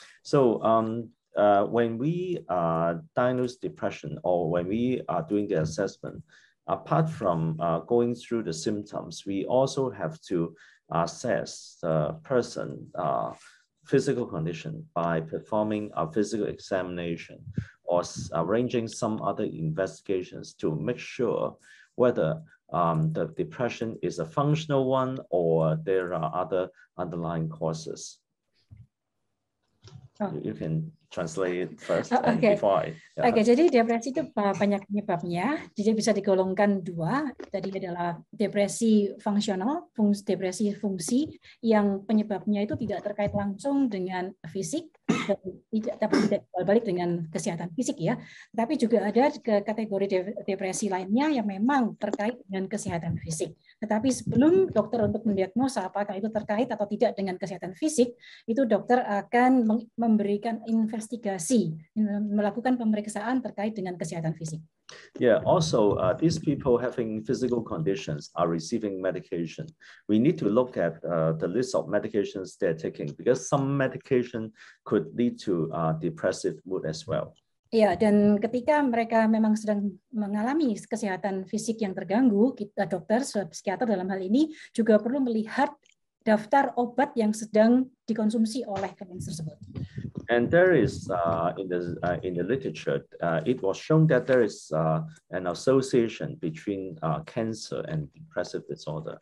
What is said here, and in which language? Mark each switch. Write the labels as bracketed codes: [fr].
[en] So when we diagnose depression or when we are doing the assessment, apart from going through the symptoms, we also have to assess the person physical condition by performing a physical examination or arranging some other investigations to make sure whether the depression is a functional one or there are other underlying causes. Oh. You can translate it first and before I... [id] Oke, jadi depresi itu banyak penyebabnya, jadi bisa digolongkan dua. Tadi adalah depresi fungsional, depresi fungsi, yang penyebabnya itu tidak terkait langsung dengan fisik, tapi tidak balik dengan kesehatan fisik ya. Tapi juga ada kategori depresi lainnya yang memang terkait dengan kesehatan fisik. Tetapi sebelum dokter untuk mendiagnosa apakah itu terkait atau tidak dengan kesehatan fisik, itu dokter akan memberikan investigasi, melakukan pemeriksaan terkait dengan kesehatan fisik. [en] Yeah, also these people having physical conditions are receiving medication. We need to look at the list of medications they're taking because some medication could lead to depressive mood as well. [id] Ya, dan ketika mereka memang sedang mengalami kesehatan fisik yang terganggu, kita dokter, psikiater dalam hal ini juga perlu melihat daftar obat yang sedang dikonsumsi oleh klien tersebut. [en] And there is in the literature, it was shown that there is an association between cancer and depressive disorder.